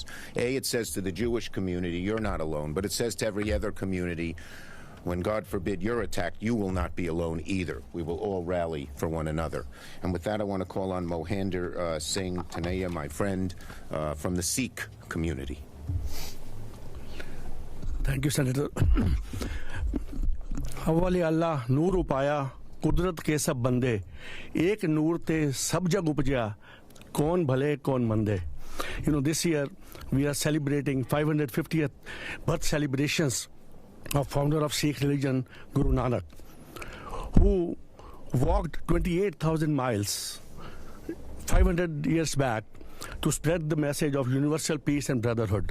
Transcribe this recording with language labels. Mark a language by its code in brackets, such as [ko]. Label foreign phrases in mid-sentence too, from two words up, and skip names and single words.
[en] It says to the Jewish community, you're not alone, but it says to every other community, when, God forbid, you're attacked, you will not be alone either. We will all rally for one another. And with that, I want to call on Mohinder Singh Tanaya, my friend from the Sikh community. Thank you, [pa] Senator. ਹਵਲੀ ਅੱਲਾਹ ਨੂਰ ਉਪਾਇਆ ਕੁਦਰਤ ਕੇ ਸਭ ਬੰਦੇ ਏਕ ਨੂਰ ਤੇ ਸਭ ਜਗ ਉਪਜਾ ਕੌਨ ਭਲੇ ਕੌਨ ਮੰਦੇ. [en] You know, this year we are celebrating 550th birth celebrations of founder of Sikh religion, Guru Nanak, who walked 28,000 miles 500 years back to spread the message of universal peace and brotherhood.